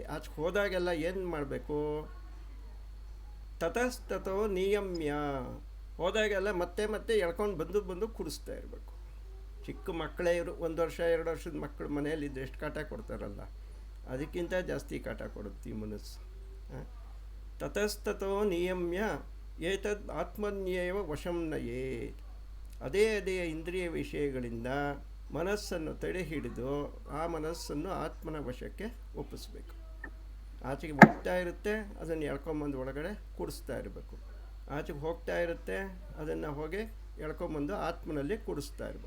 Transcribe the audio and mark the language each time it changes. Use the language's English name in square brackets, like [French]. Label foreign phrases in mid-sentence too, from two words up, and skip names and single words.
[Kannada] ಆಚೆ ಹೋದಾಗೆಲ್ಲ ಏನು ಮಾಡಬೇಕು, [Sanskrit] ततस्ततो नियम्य. [Kannada] ಹೋದಾಗೆಲ್ಲ ಮತ್ತೆ ಮತ್ತೆ ಎಳ್ಕೊಂಡು ಬಂದು ಕುಡಿಸ್ತಾ ಇರಬೇಕು. ಚಿಕ್ಕ ಮಕ್ಕಳೇ ಇವರು, 1 ವರ್ಷ 2 ವರ್ಷದ ಮಕ್ಕಳು ಮನೆಯಲ್ಲಿದ್ದು ಎಷ್ಟು ಕಾಟ ಕೊಡ್ತಾರಲ್ಲ, ಅದಕ್ಕಿಂತ ಜಾಸ್ತಿ ಕಾಟ ಕೊಡುತ್ತೆ ಈ ಮನಸ್ಸು. [Sanskrit] ततस्ततो नियम्य एतद् आत्मन्येव वशं नयेत्. [Kannada] ಅದೇ ಇಂದ್ರಿಯ ವಿಷಯಗಳಿಂದ ಮನಸ್ಸನ್ನು ತಡೆ ಹಿಡಿದು ಆ ಮನಸ್ಸನ್ನು ಆತ್ಮನ ವಶಕ್ಕೆ ಒಪ್ಪಿಸ್ಬೇಕು. ಆಚೆಗೆ ಹೋಗ್ತಾ ಇರುತ್ತೆ, ಅದನ್ನು ಎಳ್ಕೊಂಬಂದು ಒಳಗಡೆ ಕೂಡಿಸ್ತಾ ಇರಬೇಕು. ಆಚೆಗೆ ಹೋಗ್ತಾ ಇರುತ್ತೆ, ಅದನ್ನು ಹೋಗಿ ಎಳ್ಕೊಂಬಂದು ಆತ್ಮನಲ್ಲಿ ಕೂಡಿಸ್ತಾ ಇರಬೇಕು.